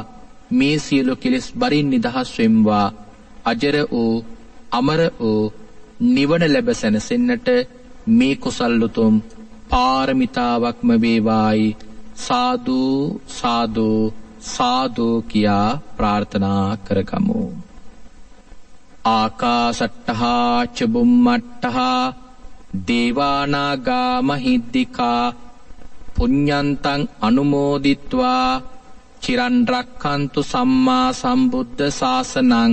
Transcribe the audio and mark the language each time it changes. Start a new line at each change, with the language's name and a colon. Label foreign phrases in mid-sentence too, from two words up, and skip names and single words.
Sinhala: මේ සියලු කෙලෙස් බරින් නිදහස් වෙම්වා. අජර වූ අමර වූ නිවන ලැබ සැනසෙන්නට මේ කුසල් උතුම් පාරමිතාවක්ම වේවායි. සාදු සාදු සාදු කියා ප්‍රාර්ථනා කරගමු.
Pali: ආකාසට්ටහා ච බුම්මට්ටහා දේවානාගා මහිද්దికා පුඤ්ඤන්තං අනුමෝදිත්වා චිරන් රක්ඛන්තු සම්මා සම්බුද්ධ ශාසනං.